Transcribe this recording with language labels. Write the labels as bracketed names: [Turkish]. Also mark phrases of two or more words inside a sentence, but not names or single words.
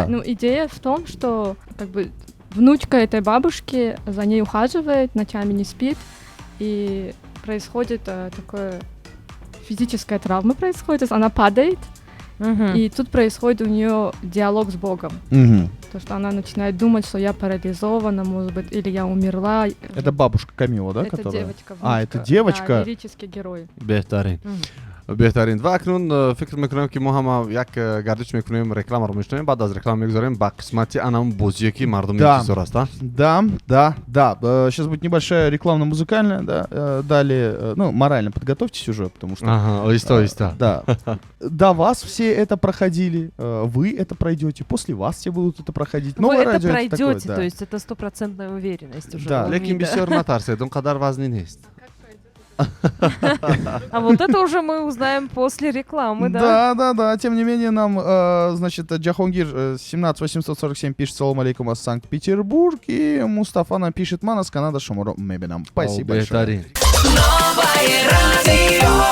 [Russian] Ну, идея в том, что как бы внучка этой бабушки за ней ухаживает, ночами не спит, и происходит такое физическая травма происходит, то есть она падает, Мгм. И тут происходит у нее диалог с Богом. Мгм. То, что она начинает думать, что я парализована, может быть, или я умерла. Это бабушка Камила, да, Это которая? девочка. А, это внучка. девочка? Да, лирический герой. [Tajik] беҳтарин [Russian] Мгм. [Tajik] беҳтарин ва акнун фикр мекунам ки мо ҳама як гардиш мекунем, рекламаро мешунем, баъд аз реклама мегузарем ба қисмати анам бозие ки мардум [Russian] Да. [Tajik] интизор аст. [Russian] Да. Сейчас будет небольшая рекламно-музыкальная, да. Далее, ну, морально подготовьтесь уже, потому что... [Tajik] Аҳа, оҳиста оҳиста. [Russian] Да. До вас все это проходили, вы это пройдете, после вас все будут это проходить. Вы Новое это радио пройдете, такое, да. то есть это стопроцентная уверенность уже. Да. у [Tajik] лекин Мида. бисёр натарсед, он қадар вазни нест. [Russian] А вот это уже мы узнаем после рекламы, да? Да. Тем не менее, нам, значит, Джахонгир 17847 пишет «Салам алейкум» из Санкт-Петербург, и Мустафа нам пишет «Манас, Канада, [Tajik] Шамуро, Мебинам». [Russian] Спасибо большое. [Tajik] беҳтарин. [Russian] Новое радио.